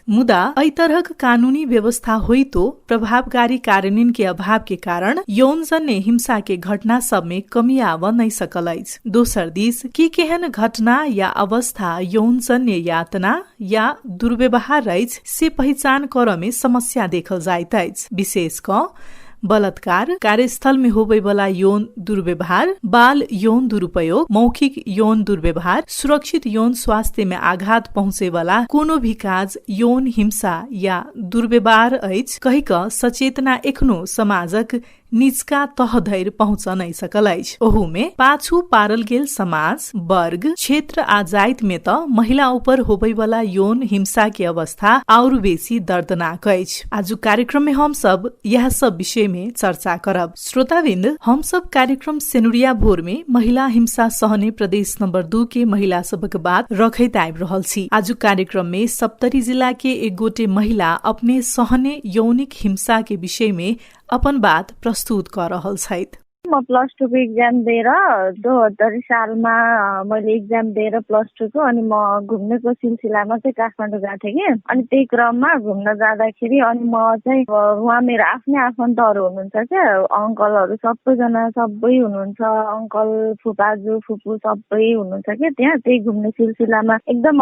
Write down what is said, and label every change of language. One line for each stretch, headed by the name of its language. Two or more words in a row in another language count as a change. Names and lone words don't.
Maithili: मुदा एहि तरहक कानूनी व्यवस्था होइतो प्रभावकारी कार्यान्वयन के अभाव के कारण यौनजन्य हिंसा के घटना सब में कमी आबऽ नहीं सकल अछि। दोसर दिस की केहन घटना या अवस्था यौनजन्य यातना या दुर्व्यवहार अछि से पहचान करऽ में समस्या देखल जाइत अछि। विशेष क बलात्कार, कार्यस्थल में होबे वाला यौन दुर्व्यवहार, बाल यौन दुरुपयोग, मौखिक यौन दुर्व्यवहार, सुरक्षित यौन स्वास्थ्य में आघात पहुँचे वाला कोनो भी काज यौन हिंसा या दुर्व्यवहार अछि कहि कऽ सचेतना एखनो समाजक निचका तह धरि पहुँच नहीं सकल अछि। ओहू में पाछू पारल गेल समाज, वर्ग, क्षेत्र आ जाति में त महिला ऊपर होबे वाला यौन हिंसा के अवस्था और बेसी दर्दनाक अछि। आज कार्यक्रम में हम सब यह सब विषय में चर्चा करब। श्रोताबिंद, हम सब कार्यक्रम सेनुरिया भोर में महिला हिंसा सहने प्रदेश नंबर 2 के महिला सबक बात रखैत आबि रहल छी। आज कार्यक्रम में सप्तरी जिला के एक गोटे महिला अपने सहने यौनिक हिंसा के विषय में अपन बात प्रस्तुत कर रहल छथि।
Nepali: म +2 को एक्जाम दिएर 2072 सालमा मैले एक्जाम दिएर +2 को अनि म घुम्नेको सिलसिलामा चाहिँ काठमाडौँ गएको थिएँ कि अनि त्यही क्रममा घुम्न जाँदाखेरि अनि म चाहिँ उहाँ मेरो आफ्नै आफन्तहरू हुनुहुन्छ क्या अङ्कलहरू सबैजना सबै हुनुहुन्छ अङ्कल फुपाजु फुपू सबै हुनुहुन्छ क्या त्यहाँ त्यही घुम्ने सिलसिलामा एकदम